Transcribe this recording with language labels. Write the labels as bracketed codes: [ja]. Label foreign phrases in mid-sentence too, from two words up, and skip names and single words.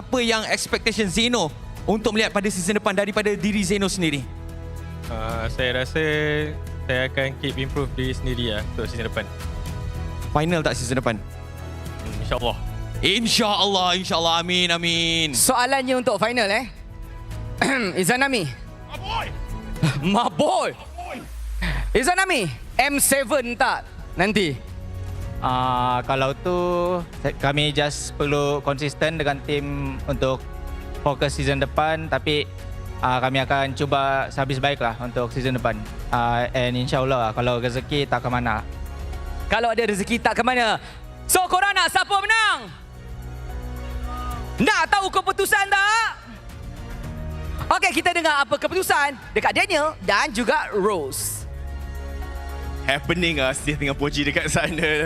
[ms] Apa yang expectation Zeno untuk melihat pada season depan daripada diri Zeno sendiri? Saya rasa saya akan [en] keep improve [ms] diri sendiri untuk season depan. Final tak season depan? InsyaAllah. InsyaAllah. Amin. Soalannya untuk final Izanami. [en] My boy. Izanami, [ms] M7 tak nanti? Kalau tu kami just perlu konsisten dengan tim untuk fokus season depan, tapi kami akan cuba sehabis baik lah untuk season depan. And insyaAllah kalau rezeki tak ke mana. Kalau ada rezeki tak ke mana. So korang nak siapa menang? Nak tahu keputusan tak? Okey, kita dengar apa keputusan dekat Daniel dan juga Rose. Happening Steve dengan Poji dekat sana.